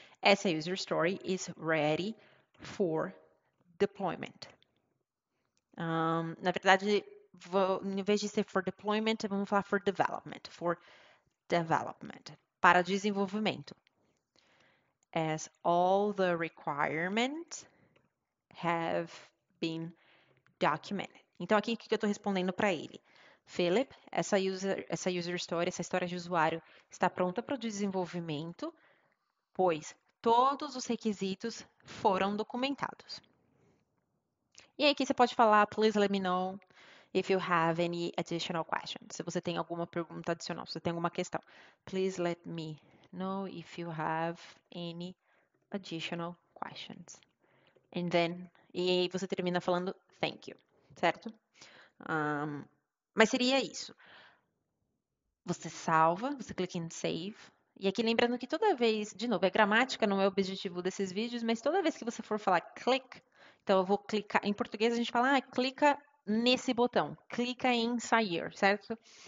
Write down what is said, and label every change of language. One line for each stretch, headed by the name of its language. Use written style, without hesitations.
English: Essa user story is ready for deployment.
Portuguese: Na verdade, em vez de ser
English: for deployment,
Portuguese: vamos falar
English: for development. For development.
Portuguese: Para desenvolvimento.
English: As all the requirements have been documented.
Portuguese: Então, aqui o que eu estou respondendo para ele? Philip, essa user story, essa história de usuário está pronta para o desenvolvimento, pois todos os requisitos foram documentados. E aí aqui você pode falar,
English: please let me know if you have any additional questions.
Portuguese: Se você tem alguma pergunta adicional, se você tem alguma questão.
English: Please let me know if you have any additional questions. And then,
Portuguese: e aí você termina falando
English: thank you,
Portuguese: certo? Mas seria isso. Você salva, você clica em save. E aqui lembrando que toda vez, de novo, a gramática não é o objetivo desses vídeos, mas toda vez que você for falar click, então eu vou clicar, em português a gente fala, clica nesse botão, clica em sair, certo?